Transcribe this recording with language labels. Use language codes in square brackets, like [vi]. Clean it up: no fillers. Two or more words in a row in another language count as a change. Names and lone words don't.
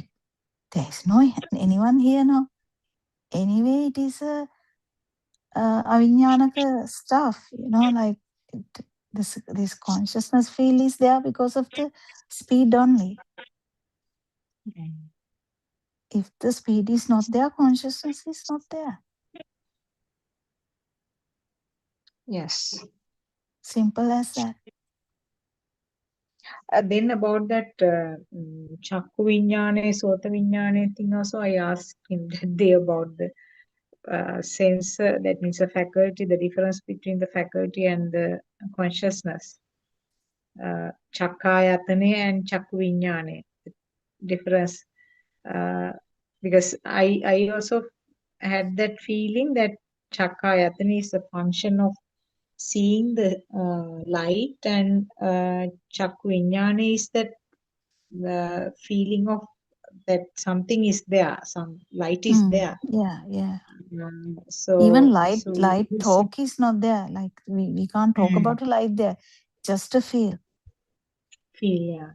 [en] There is no anyone here now. Anyway, it is a avignanaka stuff, like this consciousness field is there because of the speed only. If the speed is not there, consciousness is not there. Yes. Simple as that. Then about that [pi] chakku vinyane, sota vinyane [en] thing also, I asked him that day about the sensor, that means a faculty, the difference between the faculty and the consciousness. [pi] Chakkayatane and chakku vinyane, [en] difference. Because I also had that feeling that chakkayatane is a function of seeing the light, and [pi] chakku vinyane [en] is that the feeling of that something is there, some light is there. Yeah. So even light this talk is not there. Like we can't talk about a light there. Just a feel. feel, yeah.